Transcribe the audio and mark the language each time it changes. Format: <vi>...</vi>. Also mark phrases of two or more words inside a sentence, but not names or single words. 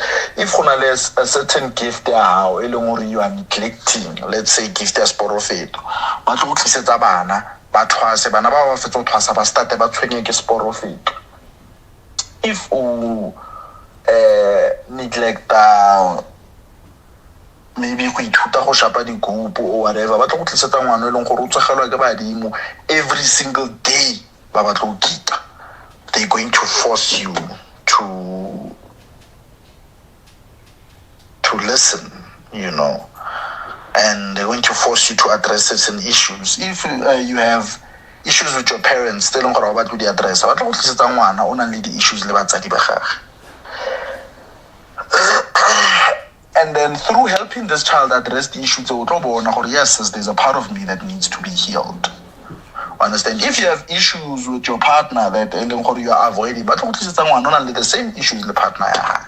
<en>If a certain gift you are neglecting, let's say gift as profit, but if you neglect maybe</en> <tn>go ithuta go shapa dikopo</tn> <en>or whatever,</en> <tn>ba tlo go tlisetsa ngwana e leng gore o tsegelwa ke badimo</tn> <en>every single day,</en> <tn>ba batla go kita.</tn> <en>They're going to force you to listen, you know, and they're going to force you to address certain issues. If you have issues with your parents, they don't go about with the address.</en> <tn>Ba tlo go tlisetsa ngwana o nang le di issues le batsadi ba gagwe.</tn> <en>And then through helping this child address the issues, yes, there's a part of me that needs to be healed. Understand? If you have issues with your partner that you are avoiding, but only the same issues the partner has.</en>